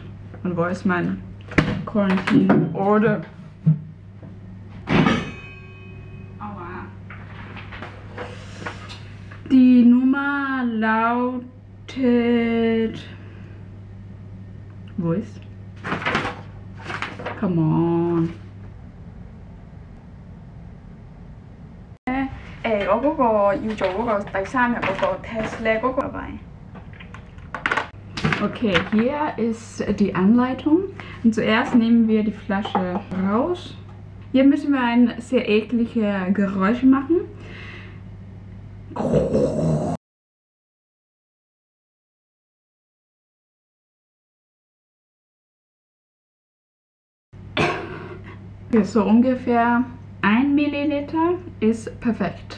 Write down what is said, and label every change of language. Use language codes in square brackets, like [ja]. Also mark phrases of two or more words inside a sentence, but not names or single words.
[de] Und wo ist mein [en] Quarantine Order? [de] Aua. Die Nummer lautet... Wo ist? [en] Come on. [yue] 我嗰個要做嗰個第3日嗰個 Test 咧，嗰個 dabei. [de] Okay, hier ist die Anleitung. Und zuerst nehmen wir die Flasche raus. Hier müssen wir ein sehr ekliges Geräusch machen. So ungefähr 1 Milliliter ist perfekt.